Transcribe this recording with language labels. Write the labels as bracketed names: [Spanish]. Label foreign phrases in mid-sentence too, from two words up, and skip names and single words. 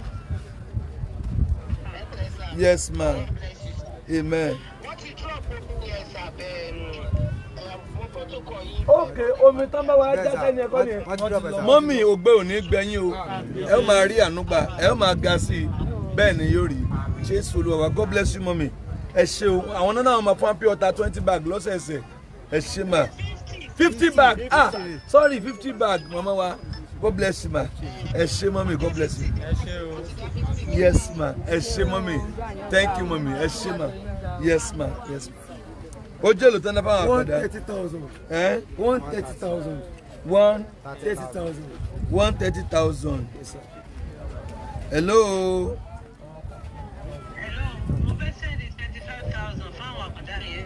[English] Yes ma. Amen. [Yoruba] Okay, omi tán bá wa jáde ní ẹ̀kọ́ ni. Mọ́mì ògbé òní gbẹ̀yìn o. Ẹ ó máa rí ànúgbà, ẹ ó máa ga sí i. Bẹ́ẹ̀ ni yóò rí. Jésù Olúwa wa, [English] God bless you mọ́mì. [Yoruba] Ẹ ṣé o, àwọn náà máa fún [English] pure water 20 bag [Yoruba] lọ́sẹ̀ẹ̀sẹ̀. Ẹ ṣé ma. [English] 50 bag, sorry 50 bag [Yoruba] mama wa. [English] God bless you ma. [Yoruba] Ẹ ṣé mọ́mì, [English] God bless you. Yes ma, [Yoruba] ẹ ṣé mọ́mì. [English] Thank you mọ́mì, [Yoruba] ẹ ṣé ma. [English] Yes ma. [Yoruba] Ó jẹ́ lóòótọ́ náà fáwọn àkàndá. 130,000. 130,000. 130,000. [English] Hello. [Yoruba] Mo fẹ́ sẹ́ndì 25,000 fáwọn àkàndá yẹn.